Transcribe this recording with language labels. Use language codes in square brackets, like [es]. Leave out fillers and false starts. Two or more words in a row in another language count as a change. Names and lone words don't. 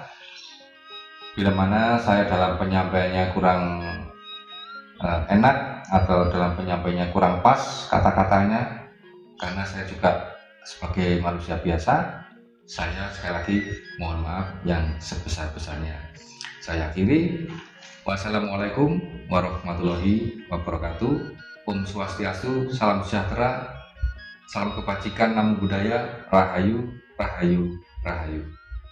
[id] Bila mana saya dalam penyampaiannya kurang enak atau dalam penyampaiannya kurang pas kata-katanya, karena saya juga sebagai manusia biasa, saya sekali lagi mohon maaf yang sebesar-besarnya. Saya akhiri. [ar] والسلام عليكم ورحمة الله وبركاته. [ban] Om Swastiastu, [id] salam sejahtera, salam kebajikan, [pi] namo buddhaya, [jv] rahayu, rahayu, rahayu.